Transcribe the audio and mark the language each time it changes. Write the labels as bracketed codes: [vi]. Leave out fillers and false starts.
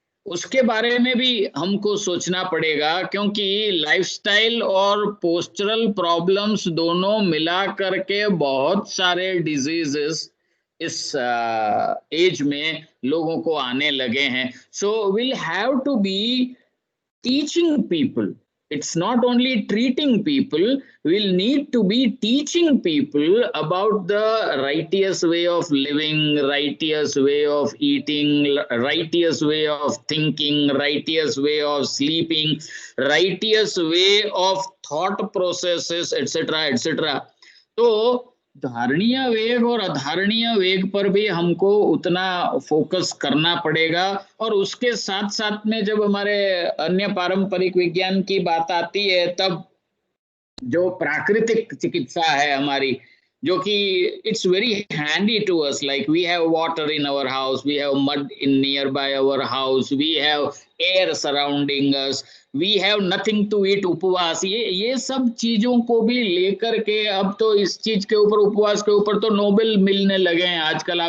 [hi] उसके बारे में भी हमको सोचना पड़ेगा, क्योंकि लाइफस्टाइल और पोस्चरल प्रॉब्लम्स दोनों मिला करके बहुत सारे डिजीजेस इस एज में लोगों को आने लगे हैं। [en] So will have to be teaching people. It's not only treating people, we'll need to be teaching people about the righteous way of living, righteous way of eating, righteous way of thinking, righteous way of sleeping, righteous way of thought processes, etc., etc. [hi] तो धारणीय वेग और अधारणीय वेग पर भी हमको उतना focus करना पड़ेगा। और उसके साथ साथ में जब हमारे अन्य पारंपरिक विज्ञान की बात आती है, तब जो प्राकृतिक चिकित्सा है हमारी, जो कि [en] it's very handy to us, like we have water in our house, we have mud in near by our house, we have air surrounding us, we have nothing to eat, [hi] उपवास, ये सब चीजों को भी लेकर के अब तो इस चीज के ऊपर, उपवास के ऊपर तो नोबेल मिलने लगे हैं आजकल।